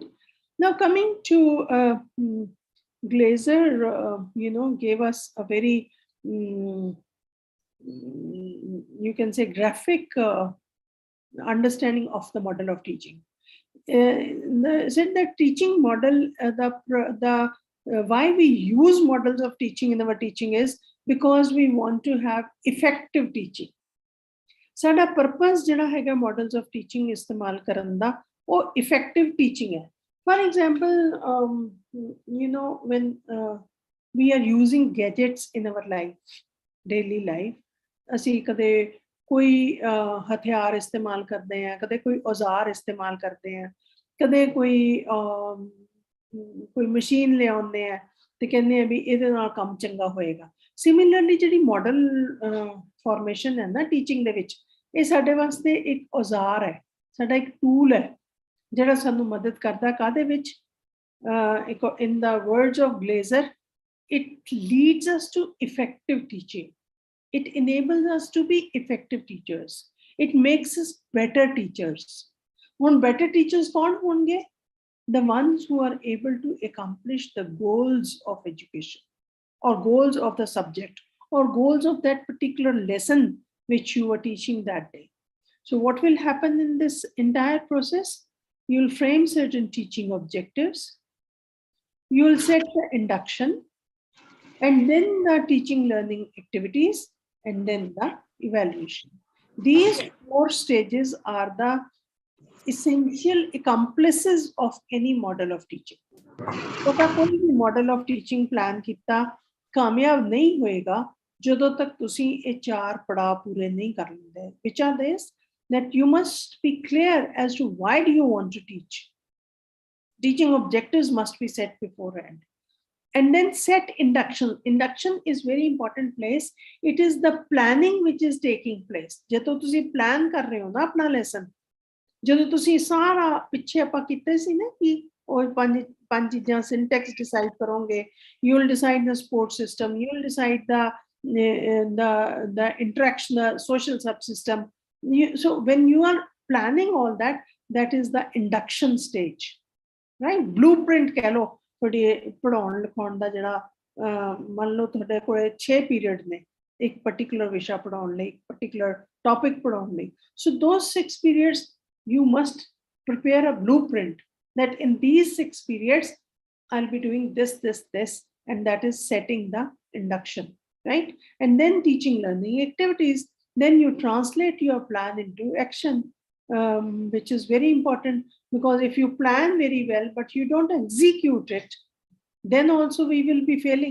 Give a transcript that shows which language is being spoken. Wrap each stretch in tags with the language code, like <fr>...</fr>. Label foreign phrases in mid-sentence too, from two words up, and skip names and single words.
<en>Now coming to Glaser, gave us a very, you can say, graphic understanding of the model of teaching. Said that teaching model, why we use models of teaching in our teaching is because we want to have effective teaching.</en> <pa>ਸਾਡਾ purpose ਜਿਹੜਾ ਹੈਗਾ</pa> <en>models of teaching</en> <pa>ਇਸਤੇਮਾਲ ਕਰਨ ਦਾ, ਓਹ</pa> <en>effective teaching</en> <pa>hai.</pa> <en>For example, when we are using gadgets in our life, daily life,</en> <pa>ਅਸੀਂ ਕਦੇ ਕੋਈ ਹਥਿਆਰ ਇਸਤੇਮਾਲ ਕਰਦੇ ਹਾਂ, ਕਦੇ ਕੋਈ ਔਜ਼ਾਰ ਇਸਤੇਮਾਲ ਕਰਦੇ ਹਾਂ, ਕਦੇ ਕੋਈ ਮਸ਼ੀਨ ਲਿਆਉਂਦੇ ਆ ਤੇ ਕਹਿੰਦੇ ਆ ਵੀ ਇਹਦੇ ਨਾਲ ਕੰਮ ਚੰਗਾ ਹੋਏਗਾ। ਸਿਮਿਲਰਲੀ ਜਿਹੜੀ</pa> <en>model formation</en> <pa>ਹੈ ਨਾ ਟੀਚਿੰਗ ਦੇ ਵਿੱਚ, ਇਹ ਸਾਡੇ ਵਾਸਤੇ ਇੱਕ ਔਜ਼ਾਰ ਹੈ, ਸਾਡਾ ਇੱਕ ਟੂਲ ਹੈ ਜਿਹੜਾ ਸਾਨੂੰ ਮਦਦ ਕਰਦਾ ਕਾਹਦੇ ਵਿੱਚ,</pa> <en>in the words of Glaser, it leads us to effective teaching. It enables us to be effective teachers. It makes us better teachers. When better teachers</en> <hi>कौन होंगे?</hi> <en>The ones who are able to accomplish the goals of education or goals of the subject or goals of that particular lesson which you were teaching that day. So what will happen in this entire process? You'll frame certain teaching objectives. You'll set the induction, and then the teaching learning activities, and then the evaluation. These 4 stages are the essential accomplices of any model of teaching.</en> <pa>ਤੋ ਕਾ ਕੋਈ ਭੀ</pa> <en>model of teaching plan</en> <pa>ਕੀਤਾ ਕਾਮਯਾਬ ਨਹੀਂ ਹੋਏਗਾ ਜਦੋਂ तक ਤੁਸੀਂ ਇਹ 4 ਪੜਾਅ ਪੂਰੇ ਨਹੀਂ ਕਰ ਲੈਂਦੇ,</pa> <en>which are this, that you must be clear as to why do you want to teach. Teaching objectives must be set beforehand. And then set induction. Induction is very important place. It is the planning which is taking place.</en> <pa>ਜਦੋਂ ਤੁਸੀਂ plan ਕਰ ਰਹੇ ਹੋ ਨਾ ਆਪਣਾ lesson, ਜਦੋਂ ਤੁਸੀਂ ਸਾਰਾ ਪਿੱਛੇ ਆਪਾਂ ਕੀਤੇ ਸੀ ਨਾ ਕਿ ਉਹ ਪੰਜ ਚੀਜ਼ਾਂ syntax decide ਕਰੋਗੇ,</pa> <en>you will decide the support system, you will decide the interaction, the social subsystem. So when you are planning all that, that is the induction stage.</en> <pa>Right? Blueprint ਕਹਿ ਲਓ ਤੁਹਾਡੇ ਪੜਾਉਣ ਲਿਖਾਉਣ ਦਾ ਜਿਹੜਾ ਮੰਨ ਲਓ ਤੁਹਾਡੇ ਕੋਲ 6 ਪੀਰੀਅਡ ਨੇ ਇੱਕ particular ਵਿਸ਼ਾ ਪੜਾਉਣ ਲਈ, particular topic ਪੜਾਉਣ ਲਈ.</pa> <en>So those 6 periods you must prepare a blueprint that in these 6 periods I'll be doing this, and that is setting the induction, right? And then teaching learning activities. Then you translate your plan into action, which is very important, because if you plan very well but you don't execute it, then also we will be failing.</en>